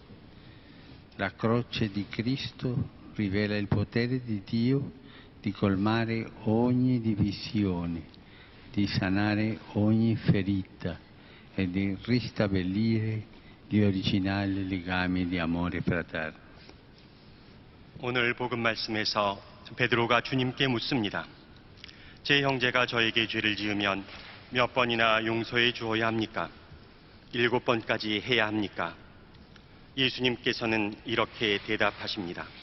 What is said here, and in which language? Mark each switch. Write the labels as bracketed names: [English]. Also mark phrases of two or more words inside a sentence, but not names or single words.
[Italian] La croce di Cristo rivela il potere di Dio di colmare ogni divisione, di sanare ogni ferita e di ristabilire gli originali legami di amore fraterno. [Korean] 오늘 복음 말씀에서 베드로가 주님께 묻습니다. 제 형제가 저에게 죄를 지으면 몇 번이나 용서해 주어야 합니까? 7번까지 해야 합니까? 예수님께서는 이렇게 대답하십니다.